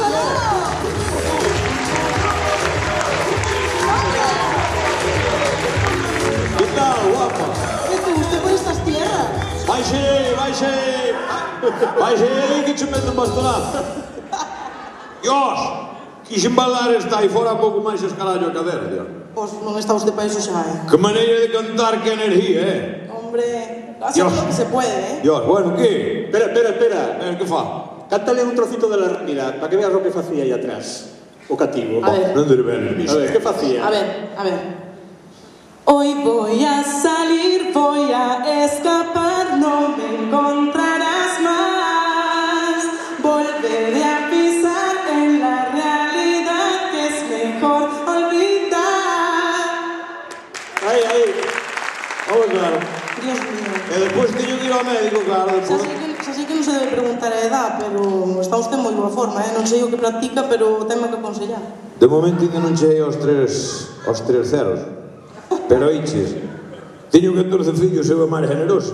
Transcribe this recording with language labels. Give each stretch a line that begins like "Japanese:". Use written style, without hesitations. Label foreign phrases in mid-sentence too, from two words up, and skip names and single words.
Spanish: ¿Qué tal, guapa? ¿Qué te gusta por estas tierras?
Galician: Vai aí que te mete un bastonazo. Dios, quixen embalar esta aí fora pouco máis escalallo a cadera, Dios. Pois non está usted para iso xa, Que maneira de cantar, que energía,
Spanish: Hombre, hace lo que se puede, Dios, bueno, que? Espera.
Galician: Que fa?
Spanish: Cántale un trocito de la realidad, para que veas lo que
Galician: facía aí atrás. O cativo.
Spanish: A ver.
Galician: Non diré ben,
Spanish: A ver, ¿qué facía? A ver. Hoy voy a salir, voy a escapar, no me encontrarás más. Volveré a pisar en la realidad que es mejor olvidar. Aí. Vamos, claro. Dios mío.
Galician: E despois teño que ir ao médico, claro, despois. Xa sei que non se debe preguntar a edad, pero está usted en moi boa forma, Non sei o que practica, pero tenme que aconsellar. De momento ainda non cheguei aos tres ceros. Pero oiches, teño 14 fillos e unha madre generosa.